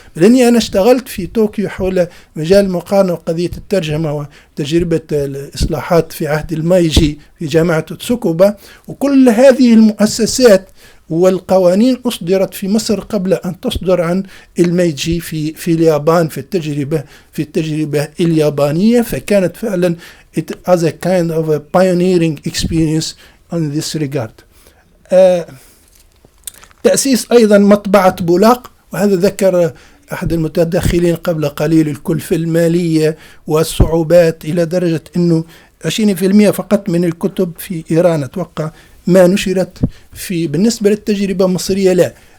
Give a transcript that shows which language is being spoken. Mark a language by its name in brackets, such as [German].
[Arabic] لأني أنا اشتغلت في طوكيو حول مجال المقارنة وقضية الترجمة وتجربة الإصلاحات في عهد المايجي في جامعة تسوكوبا، وكل هذه المؤسسات والقوانين أصدرت في مصر قبل أن تصدر عن الميجي في اليابان في التجربة اليابانية. فكانت فعلا [English] it as a kind of a pioneering experience on this regard. [Arabic] تأسيس أيضا مطبعة بولاق، وهذا ذكر أحد المتدخلين قبل قليل الكلفة المالية والصعوبات، إلى درجة أنه 20% فقط من الكتب في إيران أتوقع ما نشرت بالنسبة للتجربة المصرية لا.